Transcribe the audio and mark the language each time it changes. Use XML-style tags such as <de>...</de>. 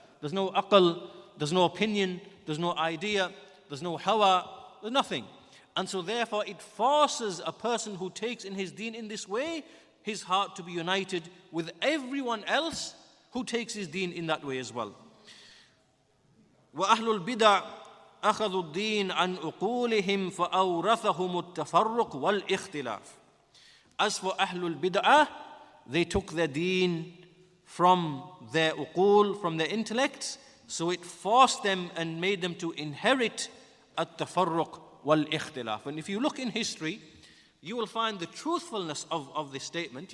<en>There's no aql, there's no opinion, there's no idea, there's no hawa, there's nothing. And so therefore it forces a person who takes in his deen in this way, his heart to be united with everyone else who takes his deen in that way as well.</en> <ar>وَأَهْلُ-Bidah أَخَذُوا الدِّينَ عَنْ عُقُولِهِمْ فَأَوْرَثَهُمُ التَّفَرُّقُ وَالْإِخْتِلَافِ.</ar> <en>As for Ahlul-Bid'ah, they took their deen from their uqul, from their intellects, so it forced them and made them to inherit at-tafarruq wal-ikhtilaf. And if you look in history, you will find the truthfulness of this statement.</en>